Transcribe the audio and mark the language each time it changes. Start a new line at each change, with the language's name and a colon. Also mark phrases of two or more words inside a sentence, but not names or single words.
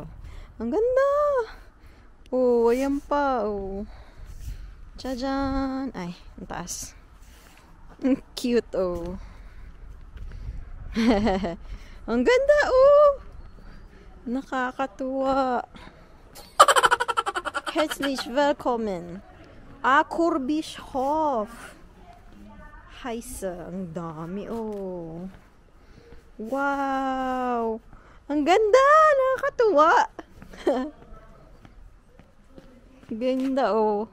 Filipino: Ang ganda! Oh, ayan pa, oh. Tadyan! Ay, ang taas. Ang cute, oh. Ang ganda, oh! Nakakatuwa.
German: Herzlich willkommen. Corbis Hof. Heise,
Filipino: ang dami, oh. Wow! Ang ganda! Nakakatuwa! Ganda, oh.